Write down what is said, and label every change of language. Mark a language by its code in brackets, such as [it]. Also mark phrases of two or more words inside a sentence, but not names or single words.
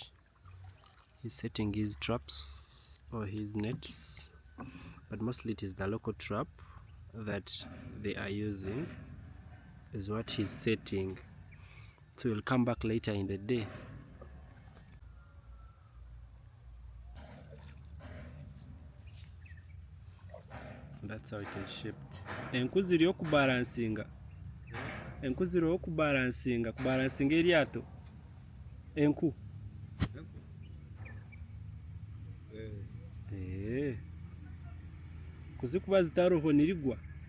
[en] He's setting his traps or his nets, but mostly it is the local trap that they are using is what he's setting. So we'll come back later in the day. That's how it is shaped. [nyn] Enku ziriho kubalansinga. Enku ziriho kubalansinga eryato. Enku. Kuzikuba zitaroho nirigwa.